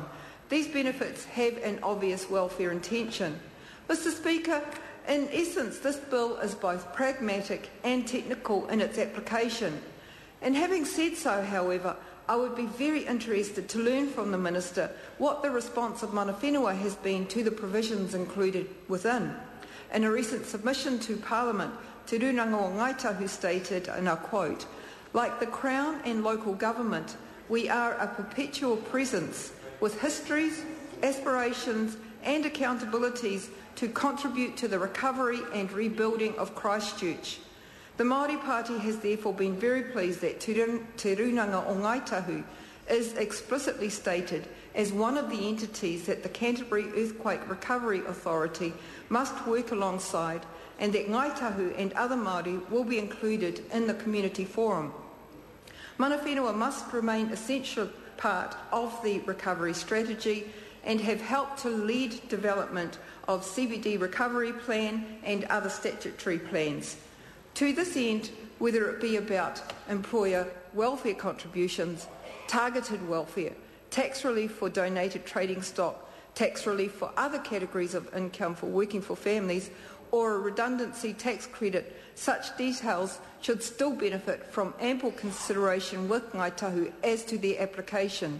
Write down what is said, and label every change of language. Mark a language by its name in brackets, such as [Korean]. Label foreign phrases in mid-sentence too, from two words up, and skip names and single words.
[English] These benefits have an obvious welfare intention. Mr Speaker, in essence, this bill is both pragmatic and technical in its application. And having said so, however, I would be very interested to learn from the Minister what the response of [Māori] mana whenua [English] has been to the provisions included within. In a recent submission to Parliament, Te Runanga o Ngaitahu stated, and I quote, "Like the Crown and local government, we are a perpetual presence with histories, aspirations and accountabilities to contribute to the recovery and rebuilding of Christchurch. The Māori Party has therefore been very pleased that Te Runanga o Ngaitahu is explicitly stated as one of the entities that the Canterbury Earthquake Recovery Authority must work alongside, and that Ngaitahu and other Māori will be included in the community forum. [Māori] Mana whenua [English] must remain an essential part of the recovery strategy and have helped to lead development of CBD recovery plan and other statutory plans. To this end, whether it be about employer welfare contributions, targeted welfare, tax relief for donated trading stock, tax relief for other categories of income for working for families, or a redundancy tax credit, such details should still benefit from ample consideration with Ngaitahu as to their application.